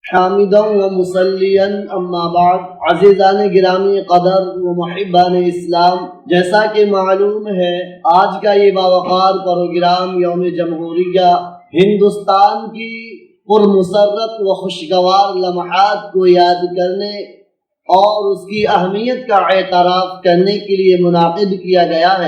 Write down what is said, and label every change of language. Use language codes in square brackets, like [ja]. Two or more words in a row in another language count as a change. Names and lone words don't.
[ar] حامدا و مسلیا اما بعد، [ur] عزیزان گرامی قدر و محبان اسلام، جیسا کہ معلوم ہے آج کا یہ باوقار پروگرام یوم جمہوریہ ہندوستان کی پرمسرت و خوشگوار لمحات کو یاد کرنے اور اس کی اہمیت کا اعتراف کرنے کے لیے منعقد کیا گیا ہے۔